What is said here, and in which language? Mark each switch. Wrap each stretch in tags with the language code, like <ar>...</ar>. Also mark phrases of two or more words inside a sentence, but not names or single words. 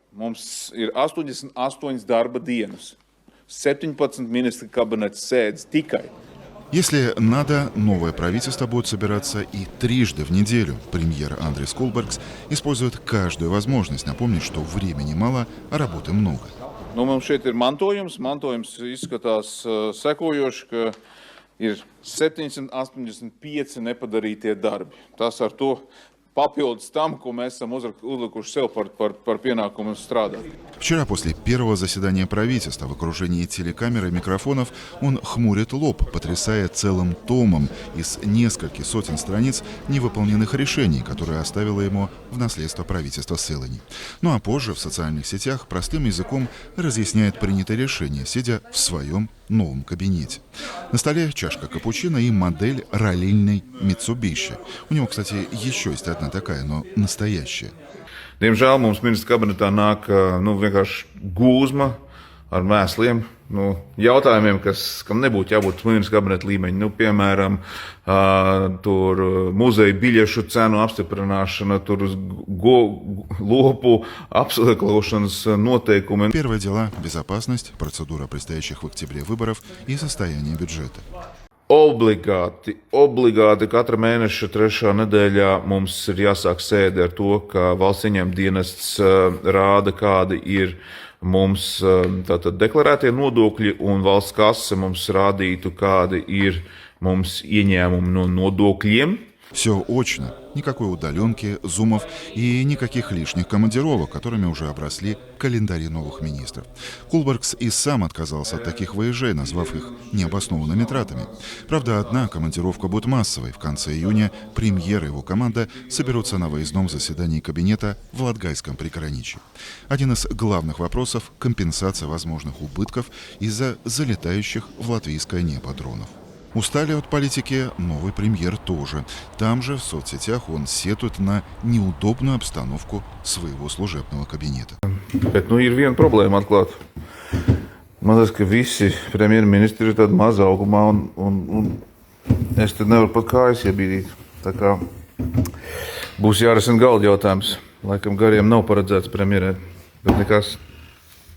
<lv>Mums ir 88 darba dienas, 17 ministra kabineta sēdes tikai.</lv> <ru>Если надо, новое правительство будет собираться и трижды в неделю. Премьер Андрис Кулбергс использует каждую возможность напомнить, что времени мало, а работы много.</ru> <lv>Mums šeit ir mantojums. Mantojums izskatās sekojoši, ka ir 785 nepadarītie darbi. Tas ar to papildus tam, ko mēs esam uzlikuši sev par pienākumu strādāt.</lv> <ru>Вчера после первого заседания правительства в окружении телекамер и микрофонов он хмурит лоб, потрясая целым томом из нескольких сотен страниц невыполненных решений, которые оставило ему в наследство правительство Селани. Ну а позже в социальных сетях простым языком разъясняет принятое решение, сидя в своем новом кабинете. На столе чашка капучино и модель раллийной Mitsubishi. У него, кстати, еще есть одна такая, но настоящая.</ru> <lv>Diemžēl mums ministra kabinetā nāk vienkārši gūzma ar mēsliem, jautājumiem, kam nebūtu jābūt ministra kabineta līmeņa. Piemēram, tur muzeja biļešu cenu apstiprināšana, tur lopu apsaklausšanas noteikumi.</lv> <ru>Первое дело – безопасность, процедура предстоящих в октябре выборов и состояние бюджета.</ru> <lv>Obligāti katra mēneša 3. nedēļā mums ir jāsāk sēde ar to, ka valsts ieņēmuma dienests rāda, kādi ir mums tātad deklarētie nodokļi, un valsts kase mums rādītu, kādi ir mums ieņēmumi no nodokļiem.</lv> <ru>Все очно. Никакой удаленки, зумов и никаких лишних командировок, которыми уже обросли календари новых министров. Кулбергс и сам отказался от таких выезжей, назвав их необоснованными тратами. Правда, одна командировка будет массовой. В конце июня премьер и его команда соберутся на выездном заседании кабинета в Латгальском приграничье. Один из главных вопросов – компенсация возможных убытков из-за залетающих в латвийское небо дронов. Устали от политики новый премьер тоже. Там же в соцсетях он сетует на неудобную обстановку своего служебного кабинета.</ru> <lv>Bet ir viena problēma atklāt. Man liekas, ka visi premjerministri ir tādi mazā augumā, un es te nevaru pat kājas iebīdīt. Tā kā būs jārisina galda jautājums. Laikam gariem nav paredzēts premjerē, bet nekas.</lv>